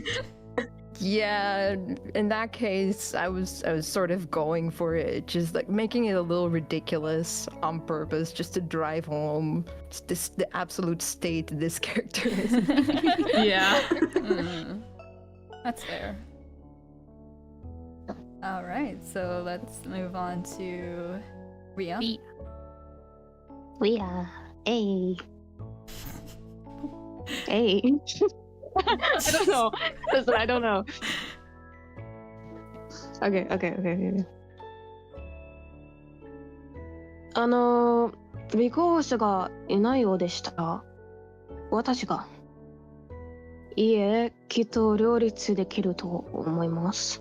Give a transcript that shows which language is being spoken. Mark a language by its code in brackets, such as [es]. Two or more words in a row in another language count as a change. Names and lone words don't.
[en] Yeah, in that case, I was sort of going for it, just like making it a little ridiculous on purpose, just to drive home the absolute state this character is. Yeah. That's fair. All right, so let's move on to Ria. Ria, hey. Hey. I don't know. Listen, I don't know. Okay. [ja] 尾行者がいないようでした。私が。いえ、きっと両立できると思います。